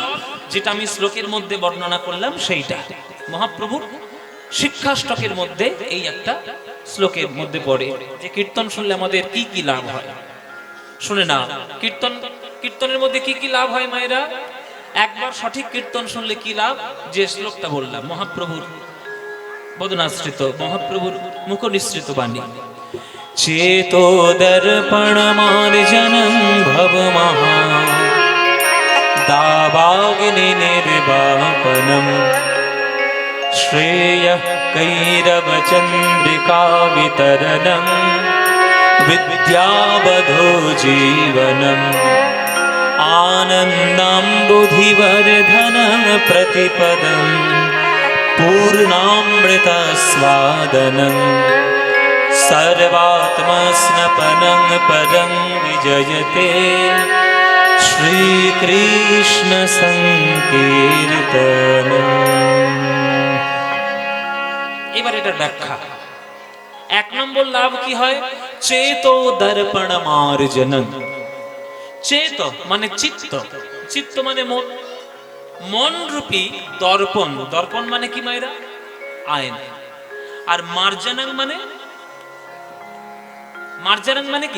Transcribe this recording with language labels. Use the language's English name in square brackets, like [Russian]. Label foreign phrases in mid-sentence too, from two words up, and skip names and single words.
[Bangla] যেটা আমি শ্লোকের মধ্যে বর্ণনা করলাম সেইটা মহাপ্রভুর শিক্ষাষ্টকের মধ্যে এই একটা শ্লোকের মধ্যে পড়ে, যে কীর্তন শুনলে আমাদের কি কি লাভ হয়। শুনে না, কীর্তনের মধ্যে কি কি লাভ হয় মায়েরা? একবার সঠিক কীর্তন শুনলে কি লাভ, যে শ্লোকটা বললাম মহাপ্রভুর বদনাশ্রিত, মহাপ্রভুর মুখনিসৃত বাণী। [Sanskrit] चेतो दर्पणमार्जनं भवमहा दावाग्नि निर्वापनं श्रेयः कैरवचन्द्रिका वितरणं विद्यावधो जीवनम् आनन्दाम्बुधिवर्धनं प्रतिपदं पूर्णामृतस्वादनम् सर्वात्मस्नपनं परं विजयते श्रीकृष्ण संकीर्तनम्। [Bangla] এবার এটার ব্যাখ্যা। 1 নম্বর লাভ কি হয়? [Sanskrit] চেতো দর্পণ মার্জনং। [Bangla] চেত মানে চিত্ত, চিত্ত মানে মন, মন রূপী দর্পণ। দর্পণ মানে কি মায়েরা? আয়না। আর মার্জনং মানে, মার্জনং মানে কি?